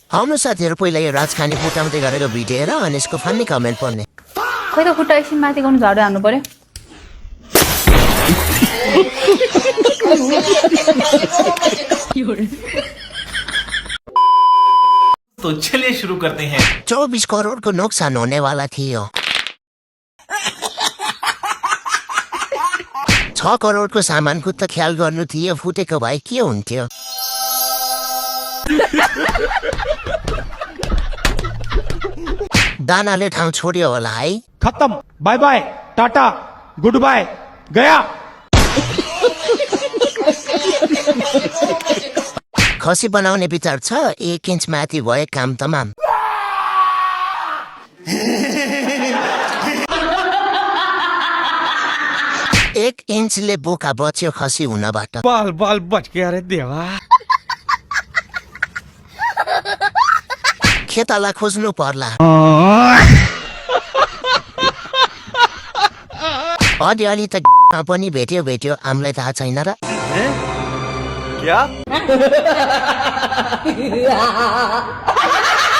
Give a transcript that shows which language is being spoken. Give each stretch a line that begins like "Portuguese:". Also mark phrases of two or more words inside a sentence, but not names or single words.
Nepali: आउनु साथीहरू पहिला यो राजखानी फुटाउँदै गरेको भिडियो हेर अनि यसको फन्नी कमेन्ट पढ्ने खै त खुट्टा एकछिन माथि गर्नु झाडु हान्नु पर्यो
Hindi: तो चलिए शुरू करते हैं
Nepali: 24
Hindi: करोड़ को नुकसान होने वाला
Nepali: थियो 6 करोडको सामानको त ख्याल गर्नु थियो फुटेको भए के हुन्थ्यो दानाले ठाउँ छोड्यो होला है
Hindi: खत्म
English: bye bye
Hindi: टाटा
English: good bye
Hindi: गया
Nepali: खसी बनाउने विचार छ 1 इन्च माथि भए काम तमाम एक इन्चले बोका बच्यो खसी हुनबाट
Hindi: बाल बाल बच गया रे देवा
Nepali: खेताला खोज्नु पर्ला अलि त पनि भेट्यो हामीलाई थाहा छैन र
Hindi: क्या